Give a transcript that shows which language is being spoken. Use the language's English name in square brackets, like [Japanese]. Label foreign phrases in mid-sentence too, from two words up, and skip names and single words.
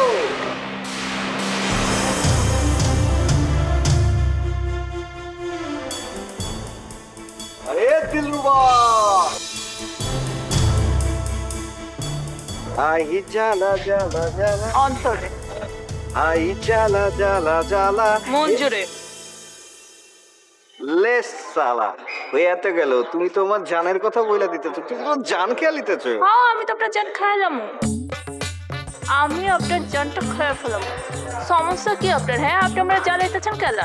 [Bhojpuri] अरे दिलरुबा आई जाला जाला जाला [Bangla] অন্তরে [Bhojpuri] आई जाला जाला जाला [Bangla] মন জুড়ে লেস সালা হয়ে তো গেল। তুমি তোমার জানের কথা বইলা দিতেছো, তুমি তো জান খেয়াল দিতেছো। হ্যাঁ আমি তো আপনার জান খাইলাম, আমি আপনার জানটা খেয়ে ফেলাম। সমস্যা কি আপনার? হ্যাঁ আপনি আমরা জ্বালাইতেছেন কেলা